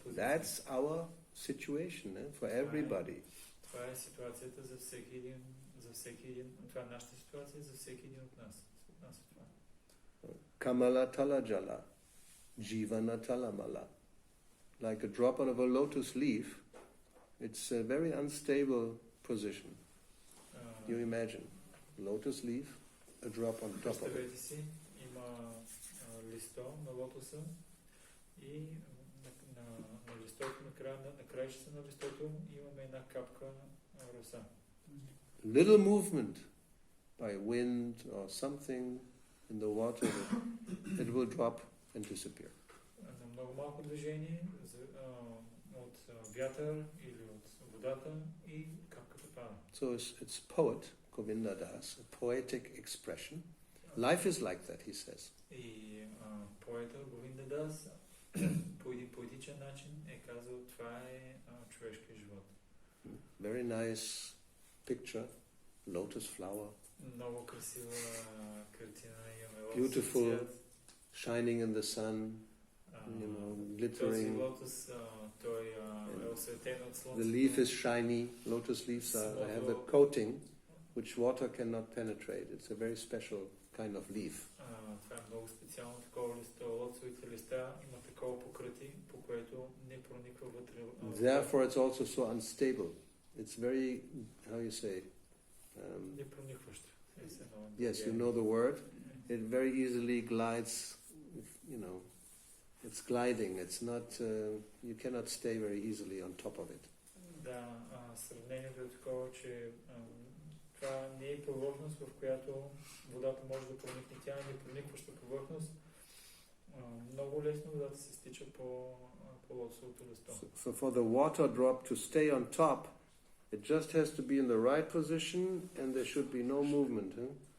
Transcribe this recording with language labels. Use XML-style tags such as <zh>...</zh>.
<en>That's our situation for everybody.</en> <bg>Това е ситуацията за всеки един. Това е нашата ситуация за всеки един от нас.</bg> <bn>Kamala tala jala, jivana talamala.</bn> <en>Like a drop out of a lotus leaf, it's a very unstable position. You imagine, lotus leaf, a drop on top of it.</en> <bg>Представете си, има листо на лотоса и на листото, на краищата на листото имаме една капка роса.</bg> <en>Little movement by wind or something in the water, it will drop and disappear.</en> <bg>На много малко движение от вятър или от водата и капката пада.</bg> <en>So it's poet Govinda Das, a poetic expression. Life is like that, he says.</en> <bg>И поета Говинда Дас по един поетичен начин е казал, това е човешкият живот.</bg> <en>Very nice picture, lotus flower.</en> <bg>Много красива картина, имаме</bg> <en>Beautiful, shining in the sun, glittering.</en> <bg>Този лотос, той е осветен от слънцето.</bg> <en>The leaf is shiny. Lotus leaves have a coating which water cannot penetrate. It's a very special kind of leaf.</en> <bg>Това е много специално такова листо. Лотосовите листа има такова покритие, по което не прониква вътре.</bg> <en>Therefore, it's also so unstable. It's very, how you say?</en> <bg>Непроникващо.</bg> <en>Yes, you know the word. It very easily glides. It's gliding. It's not. You cannot stay very easily on top of it.</en> <bg>Да, сравнението е такова, че това не е повърхност, в която водата може да проникне. Тя е непроникваща повърхност. Много лесно водата се стича по лотосовото листо.</bg> <en>So for the water drop to stay on top, it just has to be in the right position and there should be no movement.</en>